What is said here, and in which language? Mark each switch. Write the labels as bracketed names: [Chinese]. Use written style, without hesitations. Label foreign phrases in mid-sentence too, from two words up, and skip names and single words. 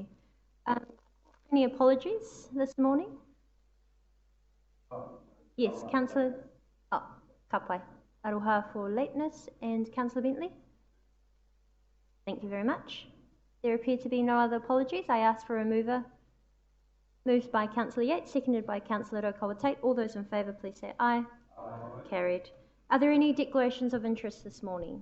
[English] Any apologies this morning? Yes, Councillor. [Māori] Oh, ka pai. [English] Aroha for lateness, and Councillor Bentley. Thank you very much. There appear to be no other apologies. I ask for a mover. Moved by Councillor Yates, seconded by Councillor Rotorua. All those in favour, please say aye. Aye. Carried. Are there any declarations of interest this morning?